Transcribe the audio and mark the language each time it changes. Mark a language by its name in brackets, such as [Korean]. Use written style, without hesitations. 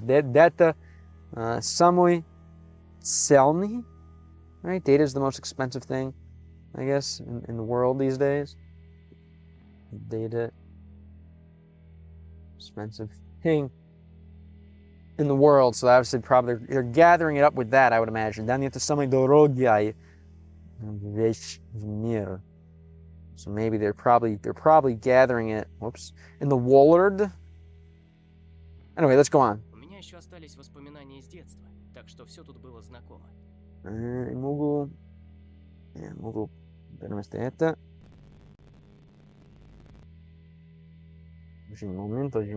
[Russian] Data самый ценный, right? [English] Data is the most expensive thing, I guess, in the world these days. Data, expensive thing in the world, so obviously probably they're gathering it up with that, I would imagine. [Russian] Then это самая дорогая вещь в мире. [English] So maybe they're probably gathering it. Whoops, in the world. Anyway, let's go on. [Russian] У меня еще остались воспоминания из детства, так что все тут было знакомо. Могу перенести это. Один момент.